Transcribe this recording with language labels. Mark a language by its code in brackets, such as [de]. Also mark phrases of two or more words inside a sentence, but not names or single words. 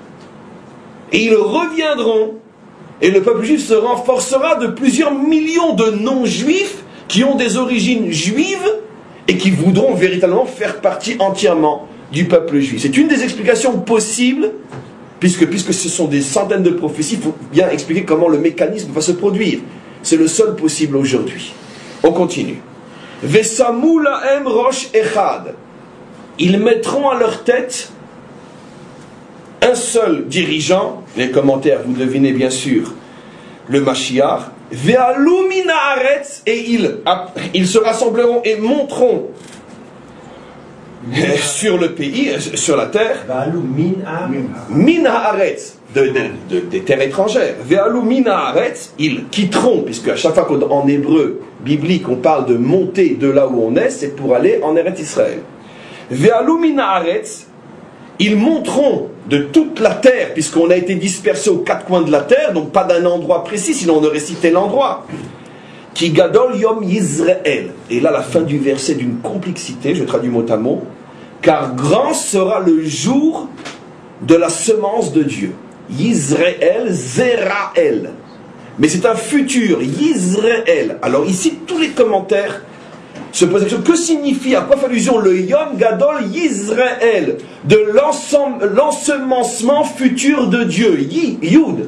[fr] Et ils reviendront, et le peuple juif se renforcera de plusieurs millions de non-juifs qui ont des origines juives et qui voudront véritablement faire partie entièrement du peuple juif. C'est une des explications possibles, puisque ce sont des centaines de prophéties, il faut bien expliquer comment le mécanisme va se produire. C'est le seul possible aujourd'hui. On continue. [he] ושמו להם ראש אחד. [fr] Ils mettront à leur tête un seul dirigeant. Les commentaires, vous devinez bien sûr, le Mashiach. [he] ועלו מן הארץ, [fr] et ils se rassembleront et monteront sur le pays, sur la terre. [he] ועלו מן הארץ, [fr] des terres étrangères. [he] ועלו מן הארץ, [fr] ils quitteront, puisque à chaque fois qu'en hébreu biblique on parle de monter de là où on est, c'est pour aller en Eretz Israël. [he] ועלו מן הארץ, [fr] ils monteront de toute la terre, puisqu'on a été dispersé aux 4 coins de la terre, donc pas d'un endroit précis, sinon on aurait cité l'endroit. [he] כי גדול יום ישראל. [fr] Et là, la fin du verset d'une complexité, je traduis mot à mot. Car grand sera le jour de la semence de Dieu. [he] ישראל זרעאל. [fr] Mais c'est un futur, Yisrael. Alors ici, tous les commentaires se posent la question, que signifie, à quoi fait allusion le [he] יום גדול ישראל, [fr] de l'ensemencement futur de Dieu, Yud.